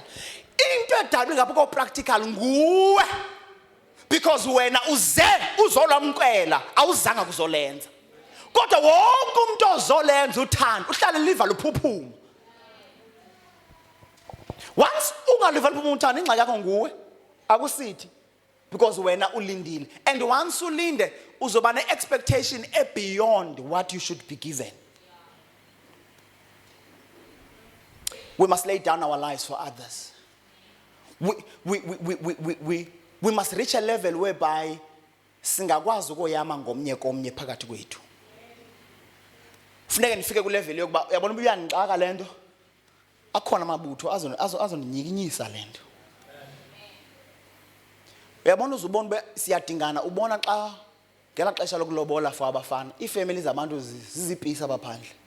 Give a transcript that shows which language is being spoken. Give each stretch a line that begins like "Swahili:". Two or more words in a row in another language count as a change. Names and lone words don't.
Xhosa: Into edalwe ngapha practical nguwe, because wena uzolwamkela awuzanga kuzolenza. Kodwa wonke umuntu ozolenza uthando uhlale liva luphuphuma. Once ungaliva luphuphuma uthando ingxaki yakho nguwe akusithi, because wena ulindile.
English: And once
Xhosa: ulinde uzoba ne
English: expectation beyond what you should be given. We must lay down our lives for others. We must reach a level whereby
Xhosa: singakwazi ukoyama ngomnye komnye phakathi kwethu. Funeka nifike ku level yokuba uyabona ubuyangixaka lento akhona amabutho azondiyikinyisa lento. Uyabona uzubona siyadingana, ubona xa ngela xesha lokulobola for abafana ifamily zabantu zizipisa abaphandle.